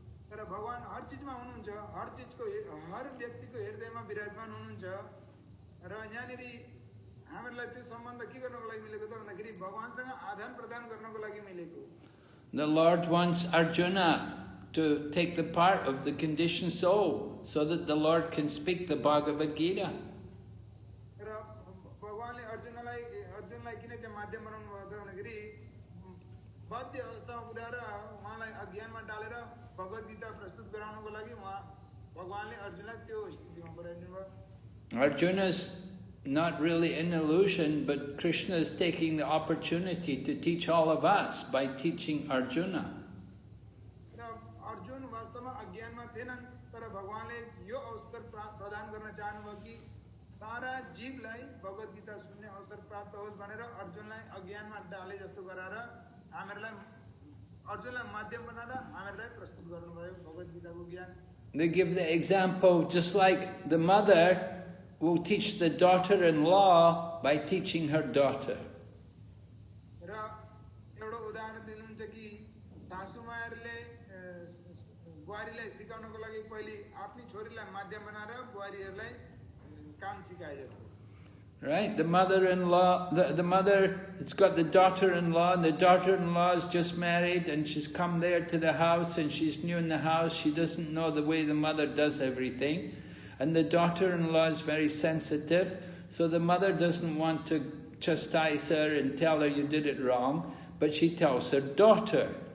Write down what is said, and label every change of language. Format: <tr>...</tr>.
<ne>तर भगवान हर चीजमा हुनुहुन्छ हर चीजको हर व्यक्तिको हृदयमा विराजमान हुनुहुन्छ र यहाँनेरि हामीलाई त्यो सम्बन्ध के गर्नको लागि मिलेको त भन्दाखेरि भगवानसँग आदान प्रदान गर्नको लागि मिलेको.</ne> <en>The Lord wants Arjuna to take the part of the conditioned soul so that the Lord can speak the Bhagavad Gita.</en> <ne>र भगवानले अर्जुनलाई किन त्यो माध्यम बनाउनु भयो त भन्दाखेरि बाध्य अवस्थामा पुर्याएर उहाँलाई अज्ञानमा डालेर भगवत गीता प्रस्तुत गराउनको लागि भगवानले अर्जुनलाई त्यो स्थितिमा पुर्याइदिनु भयो.</ne> <en>Arjuna's not really in illusion, but Krishna is taking the opportunity to teach all of us by teaching Arjuna.</en> <ne>र अर्जुन वास्तवमा अज्ञानमा थिएनन्, तर भगवानले यो अवसर प्रदान गर्न चाहनुभयो कि सारा जीवलाई भगवत गीता सुन्ने अवसर प्राप्त होस् भनेर अर्जुनलाई अज्ञानमा डाले जस्तो गराएर अर्जुनलाई माध्यम बनाएर हामीहरूलाई प्रस्तुत गर्नुभयो भगवत गीताको ज्ञान.</ne> <en>They give the example just like the mother will teach the daughter-in-law by teaching her daughter.</en> <ne>र एउटा उदाहरण दिनुहुन्छ कि सासूमाहरूले बुहारीलाई सिकाउनको लागि पहिले आफ्नी छोरीलाई माध्यम बनाएर बुहारीहरूलाई काम सिकाए जस्तो.</ne> <en>Right? The mother-in-law, the mother, it's got the daughter-in-law, and the daughter-in-law is just married and she's come there to the house and she's new in the house. She doesn't know the way the mother does everything. And the daughter-in-law is very sensitive, so the mother doesn't want to chastise her and tell her you did it wrong, but she tells her daughter.</en>